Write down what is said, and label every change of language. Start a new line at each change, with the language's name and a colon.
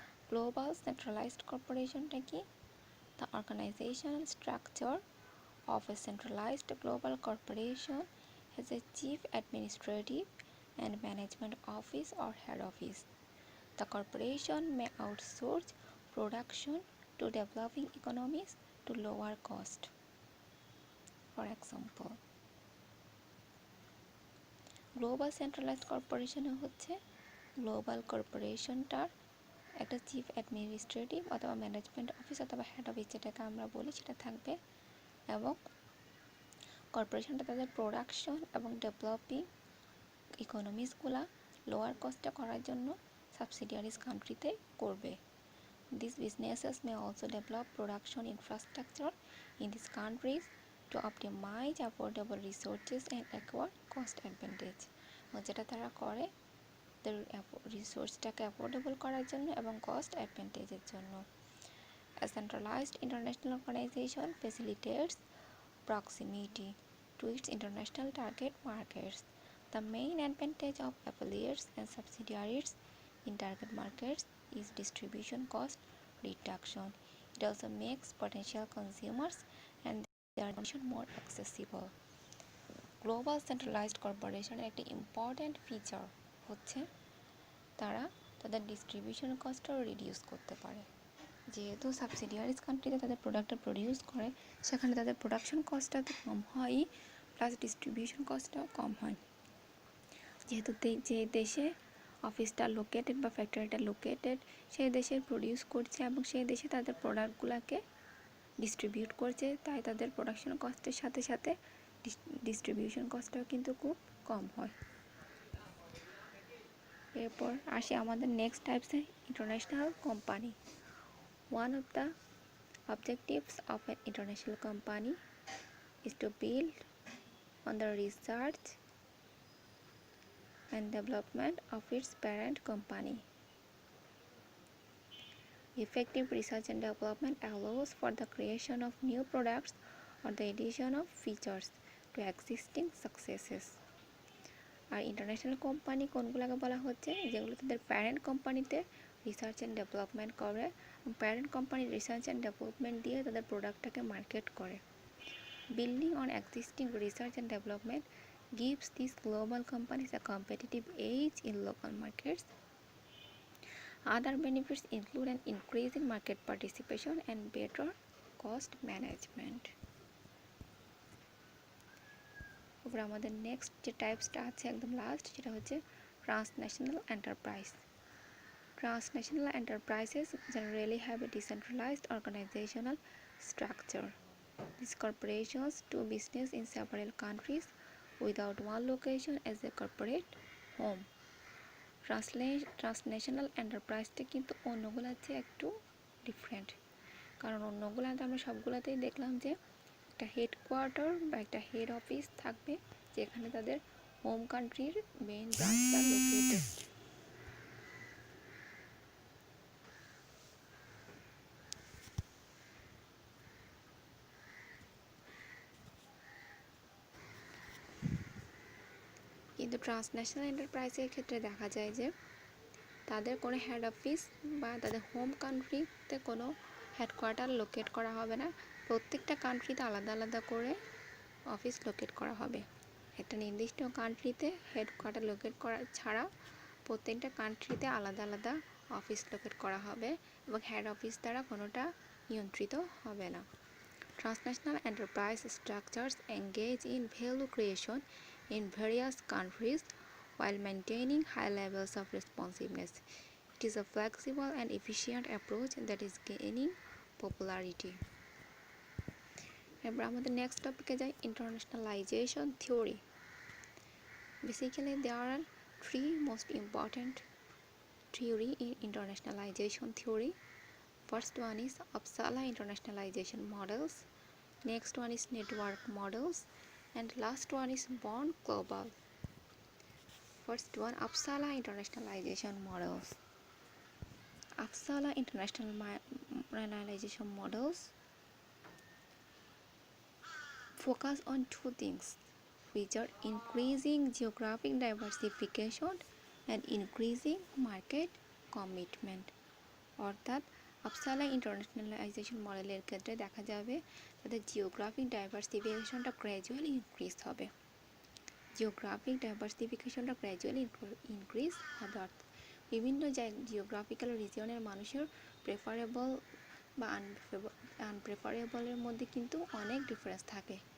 English: Global Centralized Corporation
Bangla: টা কি?
English: The organizational structure of a centralized global corporation has a chief administrative and management office or head office. The corporation may outsource production to developing economies to lower cost. For example,
Bangla: global centralised কর্পোরেশনে হচ্ছে global কর্পোরেশনটার একটা chief administrative অথবা management office অথবা head office যেটাকে আমরা বলি সেটা থাকবে, এবং কর্পোরেশনটা তাদের প্রোডাকশন এবং ডেভেলপিং ইকোনমিসগুলা লোয়ার কস্টে করার জন্য সাবসিডিয়ারিজ কান্ট্রিতে করবে।
English: These businesses may also develop production infrastructure in these countries to optimize affordable resources and acquire cost advantage.
Bangla: যেটা তারা করে তাদের রিসোর্সটাকে অ্যাফোর্ডেবল করার জন্য এবং কস্ট অ্যাডভান্টেজের জন্য।
English: A centralized international organization facilitates proximity to its international target markets. The main advantage of affiliates and subsidiaries in target markets is distribution cost reduction. It also makes potential consumers and their information more accessible.
Bangla: Global centralised কর্পোরেশনের একটি important feature হচ্ছে তারা তাদের distribution কস্টও reduce করতে পারে। যেহেতু সাবসিডিয়ারিজ কান্ট্রিতে তাদের প্রোডাক্টটা প্রডিউস করে, সেখানে তাদের প্রোডাকশন কস্টটা তো কম হয়ই, প্লাস ডিস্ট্রিবিউশন কস্টটাও কম হয়। যেহেতু যে দেশে অফিসটা লোকেটেড বা ফ্যাক্টরিটা লোকেটেড সেই দেশের প্রডিউস করছে এবং সেই দেশে তাদের প্রোডাক্টগুলোকে ডিস্ট্রিবিউট করছে, তাই তাদের প্রোডাকশন কস্টের সাথে সাথে ডিস্ট্রিবিউশন কস্টটাও কিন্তু খুব কম হয়। এরপর আসি আমাদের next টাইপসে, international company.
English: One of the objectives of an international company is to build on the research and development of its parent company. Effective research and development allows for the creation of new products or the addition of features to existing successes.
Bangla: আর international company কোনগুলোকে বলা হচ্ছে? যেগুলো তাদের parent কোম্পানিতে research and development করে, parent কোম্পানির research and development দিয়ে তাদের প্রোডাক্টটাকে market করে।
English: Building on existing research and development gives these global companies a competitive edge in local markets. Other benefits include an increase in market participation and better cost management.
Bangla: এবার আমাদের next যে টাইপসটা আছে একদম last, সেটা হচ্ছে transnational enterprise.
English: Transnational enterprises generally have a decentralized organizational structure. These corporations do business in several countries without one location as a corporate home.
Bangla: Transnational এন্টারপ্রাইজটা কিন্তু অন্যগুলোর চেয়ে একটু ডিফারেন্ট, কারণ অন্যগুলোতে আমরা সবগুলোতেই দেখলাম যে একটা হেডকোয়ার্টার বা একটা হেড অফিস থাকবে যেখানে তাদের হোম কান্ট্রির মেইন ব্রাঞ্চটা লোকেটেড। কিন্তু ট্রান্সন্যাশনাল এন্টারপ্রাইজের ক্ষেত্রে দেখা যায় যে তাদের কোনো হেড অফিস বা তাদের হোম কান্ট্রিতে কোনো হেডকোয়ার্টার লোকেট করা হবে না, প্রত্যেকটা কান্ট্রিতে আলাদা আলাদা করে অফিস লোকেট করা হবে। একটা নির্দিষ্ট কান্ট্রিতে হেডকোয়ার্টার লোকেট করা ছাড়া প্রত্যেকটা কান্ট্রিতে আলাদা আলাদা অফিস লোকেট করা হবে এবং হেড অফিস দ্বারা কোনোটা নিয়ন্ত্রিত হবে না।
English: Transnational enterprise structures engage in value creation in various countries while maintaining high levels of responsiveness. It is a flexible and efficient approach that is gaining popularity.
Bangla: এবার আমাদের নেক্সট টপিকে যাই, ইন্টারন্যাশনালাইজেশন theory.
English: Basically, there are three most important theory in internationalization theory. First one is Uppsala internationalization models. Next one is network models, and last one is Born Global. First one, Uppsala internationalization models. Uppsala internationalization models focus on two things, which are increasing geographic diversification and increasing market commitment.
Bangla: অর্থাৎ আপসালা ইন্টারন্যাশনালাইজেশন মডেলের ক্ষেত্রে দেখা যাবে তাদের geographic ডাইভার্সিফিকেশনটা gradually increase হবে। Geographic ডাইভার্সিফিকেশনটা gradually increase হবে, অর্থাৎ বিভিন্ন জিওগ্রাফিক্যাল রিজিয়নের মানুষের প্রেফারেবল বা আনপ্রেফারেবলের মধ্যে কিন্তু অনেক ডিফারেন্স থাকে।